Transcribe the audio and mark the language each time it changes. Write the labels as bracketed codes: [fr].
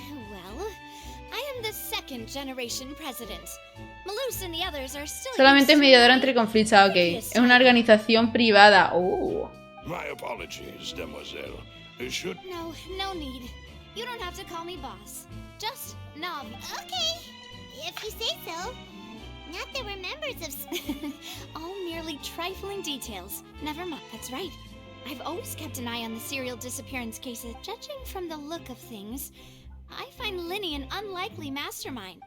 [en] Well, I am the second generation president. Melus and the others are still. [es] Solamente es mediadora entre conflictos, ok. Es una organización privada. [en] My apologies, Demoiselle. Should... No need. You don't have to call me boss. Just Navia. Okay, if you say so. Not that we're members of... All merely trifling details. Never mind. That's right. I've always kept an eye on the serial disappearance cases. Judging from the look of things, I find Linny an unlikely mastermind.